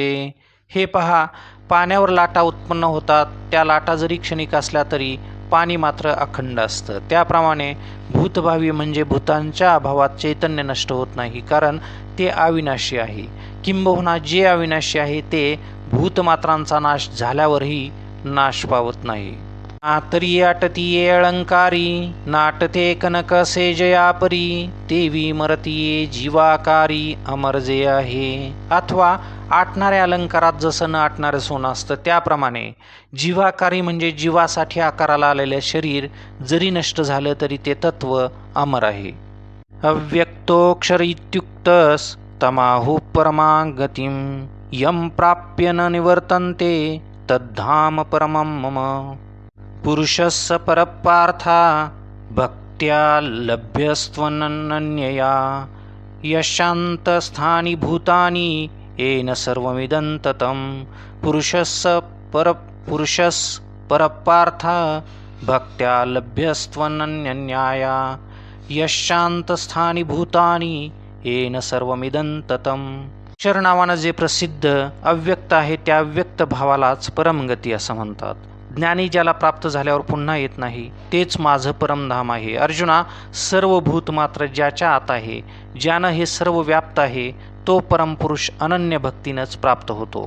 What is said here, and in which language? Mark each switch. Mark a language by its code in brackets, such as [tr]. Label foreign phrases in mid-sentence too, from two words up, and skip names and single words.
[mr] हे पहा, पाण्यावर लाटा उत्पन्न होतात, त्या लाटा जरी क्षणिक असल्या तरी पाणी मात्र अखंड असतं. त्याप्रमाणे भूतभावी म्हणजे भूतांच्या अभावात चैतन्य नष्ट होत नाही, कारण ते अविनाशी आहे. किंबहुना जे अविनाशी आहे ते भूतमात्रांचा नाश झाल्यावरही नाश पावत नाही. तरी आटतीये अलंकारी, नाटते कनक से जयापरी, देवी मरतीये जीवाकारी अमर जे आहे. अथवा आटणाऱ्या अलंकारात जसं न आटणारं सोनं असतं, त्याप्रमाणे जीवाकारी म्हणजे जीवासाठी आकाराला आलेले शरीर जरी नष्ट झालं तरी ते तत्व अमर आहे. [sa] अव्यक्तोक्षर इत्युक्तस तमाहु परमागतिम, यम प्राप्य न निवर्तन्ते तद्धाम परमं मम. पुरुषस्य परपार्था भक्त्या लभ्यस्त्वनन्यया, यशान्तस्थानि भूतानि येन सर्वमिदं ततं. पुरुषस्य परपार्था भक्त्या लभ्यस्त्वनन्यया, यशान्तस्थानि भूतानि येन सर्वमिदं ततं. [mr] अक्षर नावानं जे प्रसिद्ध अव्यक्त आहे त्या अव्यक्त भावालाच परमगती असं म्हणतात. ज्ञानी ज्याला प्राप्त झाल्यावर पुन्हा येत नाही, तेच माझं परमधाम आहे. अर्जुना, सर्व भूत मात्र ज्याच्या आत आहे, ज्यानं हे सर्व व्याप्त आहे, तो परमपुरुष अनन्य भक्तीनंच प्राप्त होतो.